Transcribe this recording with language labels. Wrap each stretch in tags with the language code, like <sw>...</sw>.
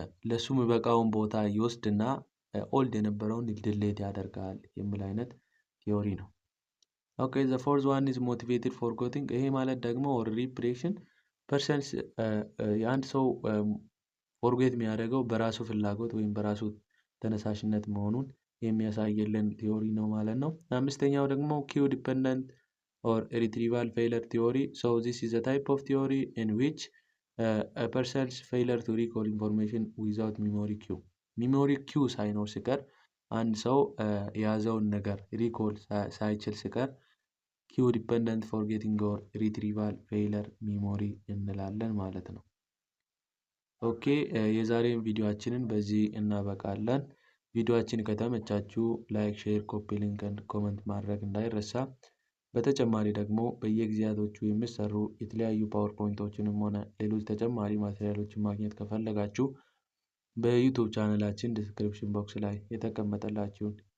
<am>ለሱ የሚበቃውን ቦታ ይወስድና ኦልድ የነበረውን ዲሌት ያደርጋል የሚል አይነት ቲዮሪ ነው። ኦኬ</am> <en>the fourth one is motivated forgetting።</en> <am>ይሄ ማለት ደግሞ or repression ፐርሰንስ የአንድ ሰው ፎርጌት የሚያደርገው በራሱ ፍላጎት ወይም በራሱ ተነሳሽነት መሆኑን የሚያሳየልን ቲዮሪ ነው ማለት ነው። አምስተኛው ደግሞ</am> <en>ኪው ዲፔንደንት or retrieval failure theory. So this is a type of theory in which a person's failure to recall information without memory cue.</en> <am>memory cue ሳይኖር ሲቀር አንድ ሰው የያዘውን ነገር ሪኮል ሳይችል ሲቀር</am> <en>ኪው ዲፔንደንት ፎርጌቲንግ ኦር ሪትሪቫል ፌይለር ሚሞሪ</en> <am>እንላለን ማለት ነው። ኦኬ የዛሬን ቪዲዮአችንን በዚህ እናበቃለን። ቪዲዮአችን ከተመቻችሁ ላይክ፣ ሼር፣ ኮፒ ሊንክ እና ኮሜንት ማድረግ እንዳይረሳ። በተጨማሪ ደግሞ በየጊዜያቶቹ የሚሰሩ የተለያዩ ፓወርፖይንቶችንም ሆነ ሌሎች ተጨማሪ ማቴሪያሎችን ማግኘት ከፈለጋችሁ በዩቲዩብ ቻናላችን ዲስክሪፕሽን ቦክስ ላይ የተቀመጠላችሁን</am>